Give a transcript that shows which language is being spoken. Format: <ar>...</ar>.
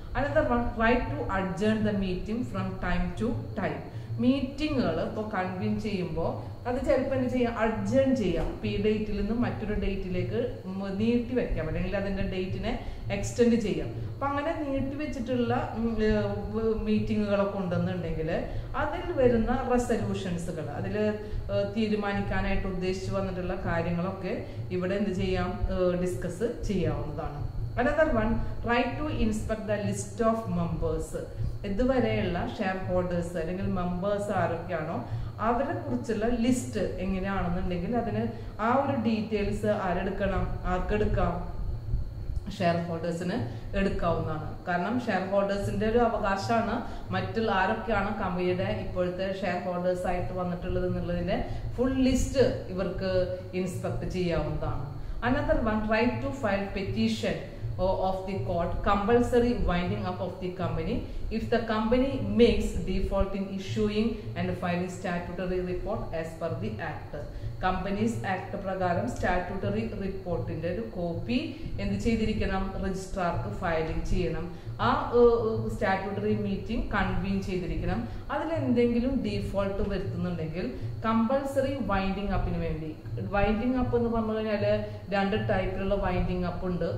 <en>Another one, right to adjourn the meeting from time to time.</en> <ml>മീറ്റിങ്ങുകൾ ഇപ്പോൾ convene ചെയ്യുമ്പോൾ അത് ചിലപ്പോൾ എന്ത് ചെയ്യാം, അഡ്ജേൺ ചെയ്യാം. ഇപ്പം ഈ ഡേറ്റിൽ നിന്നും മറ്റൊരു ഡേറ്റിലേക്ക് നീട്ടി വെക്കാം, അല്ലെങ്കിൽ അതിൻ്റെ ഡേറ്റിനെ എക്സ്റ്റെൻഡ് ചെയ്യാം. അപ്പം അങ്ങനെ നീട്ടി വെച്ചിട്ടുള്ള മീറ്റിങ്ങുകളൊക്കെ ഉണ്ടെന്നുണ്ടെങ്കിൽ അതിൽ വരുന്ന റെസൊല്യൂഷൻസുകൾ, അതിൽ തീരുമാനിക്കാനായിട്ട് ഉദ്ദേശിച്ചു വന്നിട്ടുള്ള കാര്യങ്ങളൊക്കെ ഇവിടെ എന്ത് ചെയ്യാം, ഡിസ്കസ് ചെയ്യാവുന്നതാണ്.</ml> <en>Another one, right to inspect the list of members.</en> <ml>ഇതുവരെയുള്ള ഷെയർ ഹോൾഡേഴ്സ് അല്ലെങ്കിൽ മെമ്പേഴ്സ് ആരൊക്കെയാണോ അവരെ കുറിച്ചുള്ള ലിസ്റ്റ് എങ്ങനെയാണെന്നുണ്ടെങ്കിൽ അതിന് ആ ഒരു ഡീറ്റെയിൽസ് ആർക്കെടുക്കാം, ഷെയർ ഹോൾഡേഴ്സിന് എടുക്കാവുന്നതാണ്. കാരണം ഷെയർ ഹോൾഡേഴ്സിന്റെ ഒരു അവകാശമാണ് മറ്റുള്ള ആരൊക്കെയാണ് കമ്പനിയുടെ ഇപ്പോഴത്തെ ഷെയർ ഹോൾഡേഴ്സ് ആയിട്ട് വന്നിട്ടുള്ളത് എന്നുള്ളതിന്റെ ഫുൾ ലിസ്റ്റ് ഇവർക്ക് ഇൻസ്പെക്ട് ചെയ്യാവുന്നതാണ്.</ml> <en>Another one, right to file petition of the court, compulsory winding up of the company if the company makes default in issuing and filing statutory report as per the act.</en> <ml>Companies act പ്രകാരം statutory റിപ്പോർട്ടിന്റെ ഒരു copy എന്ത് ചെയ്തിരിക്കണം, രജിസ്ട്രാർക്ക് filing ചെയ്യണം. ആ statutory meeting convene ചെയ്തിരിക്കണം. അതിലെന്തെങ്കിലും default വരുത്തുന്നുണ്ടെങ്കിൽ compulsory winding അപ്പിന് വേണ്ടി, വൈൻഡിങ് അപ്പ് എന്ന് പറഞ്ഞു കഴിഞ്ഞാൽ 2 ടൈപ്പിലുള്ള വൈൻഡിങ് അപ്പ് ഉണ്ട്.</ml>